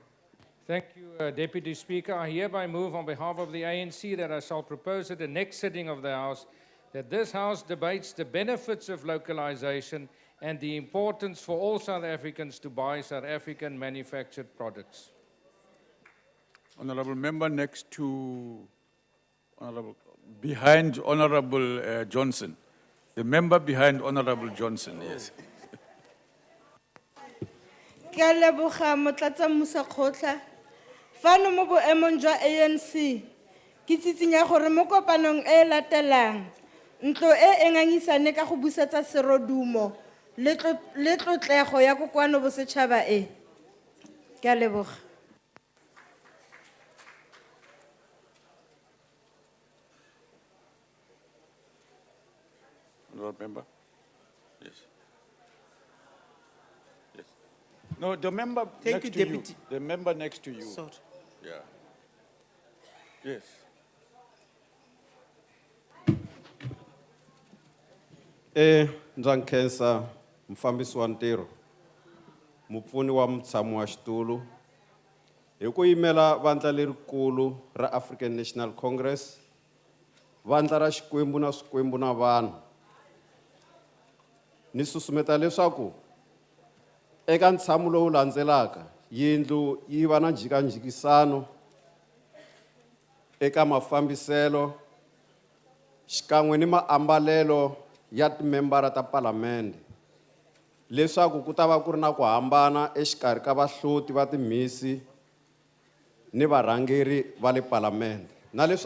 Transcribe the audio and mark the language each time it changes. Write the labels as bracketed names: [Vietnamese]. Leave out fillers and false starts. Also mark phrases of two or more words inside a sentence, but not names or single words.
[English] Thank you, Deputy Speaker. I hereby move on behalf of the ANC that I shall propose at the next sitting of the House that this House debates the benefits of localization and the importance for all South Africans to buy South African manufactured products. Honorable member next to behind Honorable Johnson. The member behind Honorable Johnson, yes. [Tswana] Ke a leboga motlatsa Musakgotla. Fano mo boemong jwa ANC ke tsitsinya gore mo kopanong e latelang ntlo e engangisane ka go busetsa serodumo le tlotlego ya kokwano bosetšhaba e. Ke a leboga. [English] Honorable member. Yes. Yes. No, the member Thank next you, to Deputy. you. The member next to you. Sorry. Yeah. Yes. [Tsonga] Ndza nkhensa mufambisi wa ntirho, mupfuni wa mutshami wa xitulu, hi ku yimela vandla lerikulu ra African National Congress, vandla ra Xikwembu na Swikwembu na vanhu. Ni susumeta leswaku eka ntshamo lowu landzelaka yindlu yi va na njhikanjhikisano eka mafambiselo xikan'we ni maambalelo ya timembara ta palamende, leswaku ku ta va ku ri na ku hambana exikarhi ka vahloti va timhisi ni varhangeri va le palamende, na